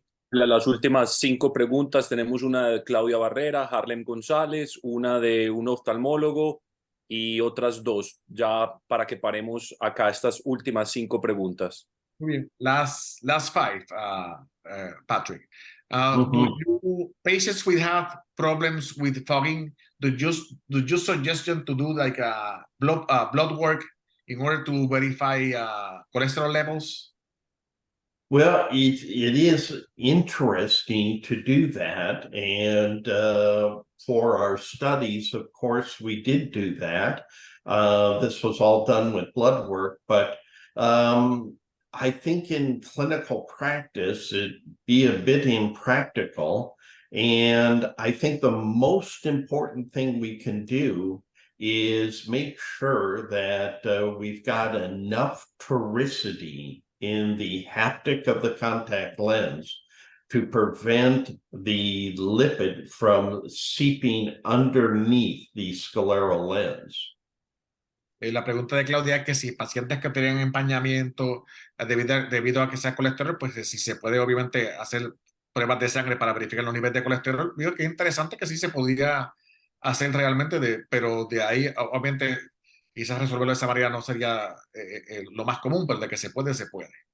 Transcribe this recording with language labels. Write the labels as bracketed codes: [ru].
[es] Las últimas 5 preguntas, tenemos una de Claudia Barrera, Harlem González, una de un oftalmólogo y otras 2, ya para que paremos acá estas últimas 5 preguntas. Muy bien. [en] Last 5, Patrick. Do you patients will have problems with fogging? Do you suggestion to do like a blood work in order to verify cholesterol levels? Well, it is interesting to do that. And for our studies, of course, we did do that. This was all done with blood work, but I think in clinical practice, it'd be a bit impractical. And I think the most important thing we can do is make sure that we've got enough toricity in the haptic of the contact lens to prevent the lipid from seeping underneath the scleral lens. [es] La pregunta de Claudia es que si pacientes que tienen empañamiento debido a que sea colesterol, pues si se puede obviamente hacer pruebas de sangre para verificar los niveles de colesterol. Digo que es interesante que sí se podía hacer realmente, pero de ahí obviamente quizás resolverlo de esa manera no sería lo más común, pero de que se puede, se puede.